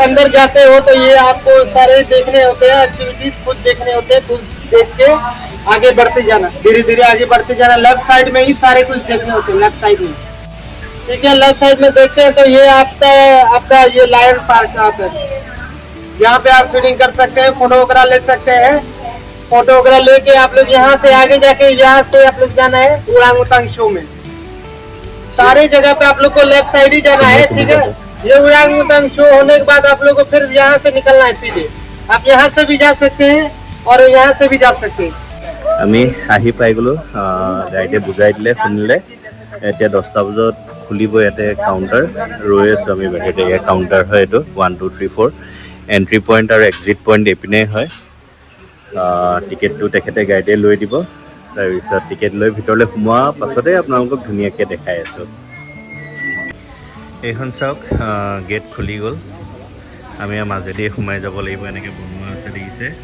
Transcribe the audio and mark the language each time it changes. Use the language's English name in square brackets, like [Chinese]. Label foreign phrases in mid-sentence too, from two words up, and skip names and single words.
[Hindi] अंदर जाते हो तो ये आपको सारे देखने होते हैं एक्टिविटीज खुद देखने होते हैं खुद देख के आगे बढ़ते जाना धीरे आगे बढ़ते जाना [English] left side [Hindi] में ही सारे कुछ देखने होते हैं [English] left side [Hindi] में ठीक है [English] left side [Hindi] में देखते हैं तो ये आपका ये लायन पार्क आता है यहाँ पे आप फीडिंग कर सकते हैं फोटो वगैरह ले सकते हैं फोटो वगैरह लेके आप लोग यहाँ से आगे जाके यहाँ से आप लोग जाना है उरांगउटांग शो में। सारे जगह पे आप लोग को [English] left side [Hindi] ही जाना है, ठीक है। ये उरांगउटांग शो होने के बाद आप लोग को फिर यहाँ से निकलना है सीधे। आप यहाँ से भी जा सकते हैं और यहाँ से भी जा सकते हैं। [Assamese] আমি আহি পাই গ'লো গাইডে বুজাই দিলে শুনিলে এতিয়া 10টা বজাত খুলিব ইয়াতে কাউণ্টাৰ ৰৈ আছোঁ আমি বাহিৰতে এয়া কাউণ্টাৰ হয় এইটো 1 2 3 4 [English] entry point [Assamese] আৰু [English] exit point [Assamese] এইপিনে হয় টিকেটটো তেখেতে গাইডে লৈ দিব তাৰপিছত টিকেট লৈ ভিতৰলৈ সোমোৱাৰ পাছতে আপোনালোকক ধুনীয়াকৈ দেখাই আছোঁ এইখন চাওক গেট খুলি গ'ল আমি মাজেদি সোমাই যাব লাগিব এনেকৈ বনোৱা আছে দেখিছে